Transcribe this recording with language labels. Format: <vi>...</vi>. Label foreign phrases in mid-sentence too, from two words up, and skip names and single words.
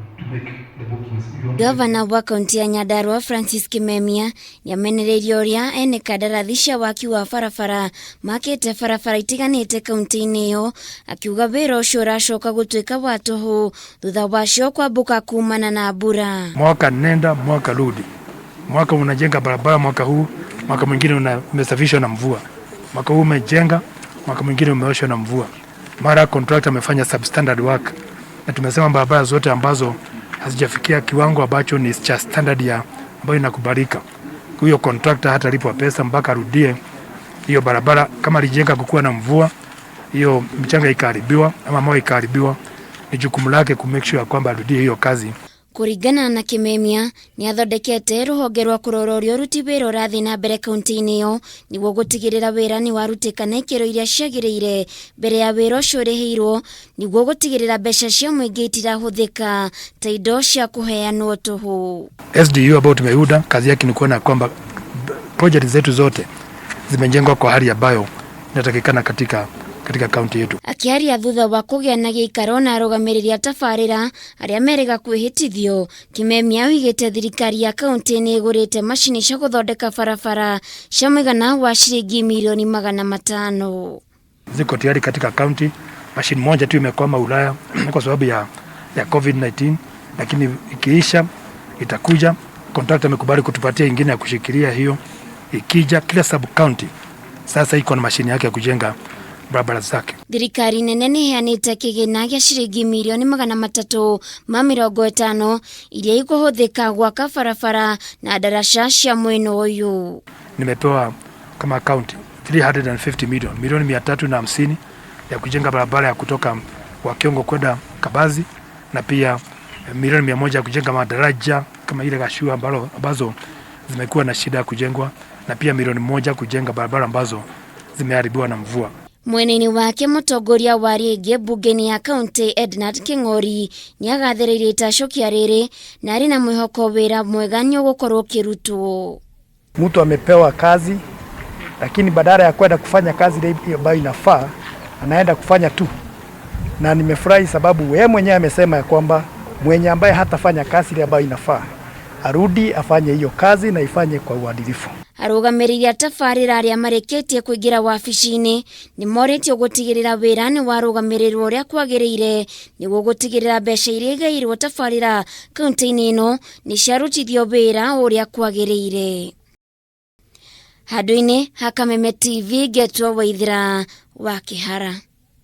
<en>make the bookings.</en> <ki>Gavana wa kaunti ya Nyandarua Francis Kimemia yamenereirie uria ene kandarathi cia waki wa barabara makite barabara itiganite kaunti-ini iyo, akiuga wira ucio uracoka gutuika wa tuhu thutha wacio kwambuka kumana na mbura.</ki> <sw>Mwaka nenda mwaka rudi, mwaka unajenga barabara, mwaka huu, mwaka mwingine umesafishwa na mvua, mwaka huu umejenga, mwaka mwingine umeoshwa na mvua. Mara contractor amefanya</sw> <en>substandard work,</en> <sw>na tumesema barabara zote ambazo hazijafikia kiwango ambacho ni cha standard ya ambayo inakubalika, huyo contractor hata lipwa pesa mpaka arudie hiyo barabara. Kama alijenga kukuwa na mvua, hiyo mchanga ikaharibiwa ama mawe ikaharibiwa, ni jukumu lake ku</sw> <en>make sure</en> <sw>kwamba arudie hiyo kazi.</sw> <ki>Kuringana na Kimemia, ni athondekete ruhonge rwa kurororia uruti wira urathi na mbere kaunti-ini iyo niguo gutigirira wira ni warutikana ikiro iria ciagiriire mbere ya wira ucio urihirwo, niguo gutigirira mbeca cia muingi itirahuthika ta indo cia kuheanwo tuhu.</ki> <sw>SDU ambao tumeuda kazi yake ni kuona kwamba project zetu zote zimejengwa kwa hali ambayo inatakikana katika kaunti yetu.</sw> <ki>Akiaria thutha wa kugia na giikaro na arugamiriria tabarira aria merega kwihitithio, Kimemia oigite thirikari ya kaunti ni igurite macini cia guthondeka barabara cia muigana wa ciringi milioni 500.</ki> <sw>Ziko tayari katika kaunti. Mashini moja tu imekwama Ulaya kwa sababu ya COVID-19, lakini ikiisha itakuja. Contractor amekubali kutupatia ingine ya kushikilia hiyo. Ikija kila</sw> <en>sub county</en> <sw>sasa iko na mashini yake ya kujenga barabara zake.</sw> <ki>Thirikari nene ni heanite kigina gia ciringi milioni 350 iria ikuhuthika gwaka barabara na daraca cia mweno uyu.</ki> <sw>Nimepewa kama county 350 milioni 350 ya kujenga barabara ya kutoka Wakiongo kwenda Kabazi, na pia milioni 100 ya kujenga madaraja kama ile Gashua ambazo zimekuwa na shida ya kujengwa, na pia milioni 1 kujenga barabara ambazo zimeharibiwa na mvua.</sw> <ki>Mweneni wake mutongoria wa rege bungeni ya kaunti Ednard King'ori ni agathiririe itacokia riri na ari na mwihoko wira mwega ni ugukorwo kirutwo.</ki> <sw>Mtu amepewa kazi, lakini badala ya kwenda kufanya kazi ile ambayo inafaa anaenda kufanya tu, na nimefurahi sababu yeye mwenyewe amesema ya kwamba mwenye ambaye hatafanya kazi ile ambayo inafaa arudi afanye hiyo kazi na ifanye kwa uadilifu.</sw> <ki>Arugamiriria tabarira aria mareketie kuingira wabici-ini ni moritio gutigirira wira ni warugamirirwo uria kwagiriire niguo gutigirira mbeca iria igairwo tabarira kaunti-ini ino ni ciarutithio wira uria kwagiriire. Handu-ini ha Kameme TV Getwo Waithira wa Kihara.</ki>